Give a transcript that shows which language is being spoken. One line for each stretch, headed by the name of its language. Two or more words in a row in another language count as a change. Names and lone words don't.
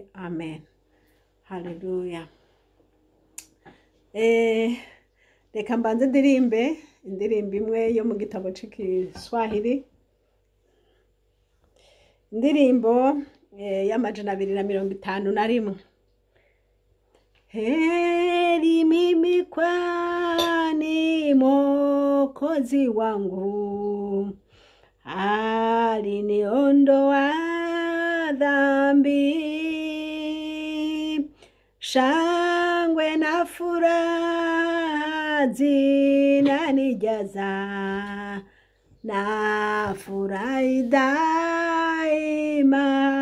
Rundi: Amen. Haleluya. Reka mbanze ndirimbe indirimbo imwe yo mu gitabo c'Igiswahili. Indirimbo y'amajana 251.
Swahili: Heri mimi kwani Mwokozi wangu aliniondoa dhambi, shangwe na furaha zinanijaza, na furahi daima,